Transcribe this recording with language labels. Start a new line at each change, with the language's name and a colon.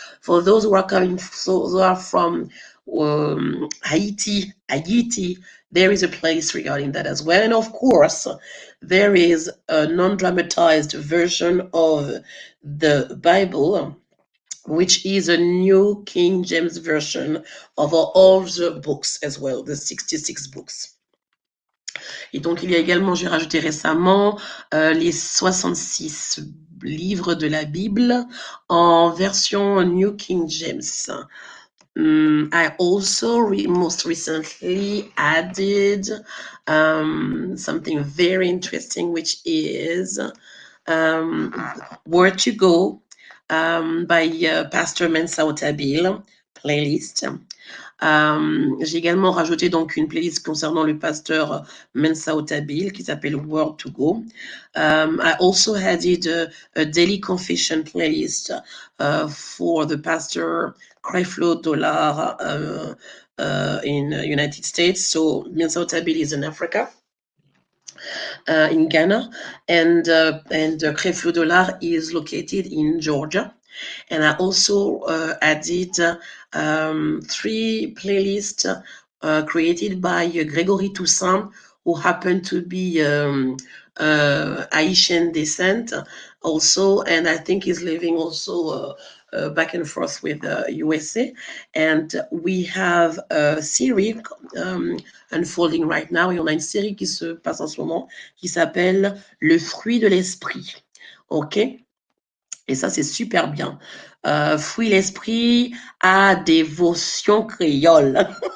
English: For those who are who are from Haiti, there is a place regarding that as well, and of course, there is a non-dramatized version of the Bible which is a new King James version of all the books as well, the 66 books.
French: Et donc, il y a également, j'ai rajouté récemment, les 66 livres de la Bible en version New King James.
English: I also most recently added something very interesting, which is Where to Go by Pastor Mensa Otabil playlist.
French: J'ai également rajouté donc une playlist concernant le pasteur Mensa Otabil qui s'appelle Where to Go.
English: I also added a daily confession playlist for the pastor Creflo Dollar in United States. So Mensa Otabil is in Africa. In Ghana, and Creflo Dollar is located in Georgia. And I also added 3 playlists created by Gregory Toussaint, who happened to be Haitian descent also, and I think he's living also back and forth with the USA. And we have a series unfolding right now,
French: et on a une série qui se passe en ce moment qui s'appelle Le fruit de l'esprit. OK? Et ça, c'est super bien. Fruit l'esprit à dévotion créole.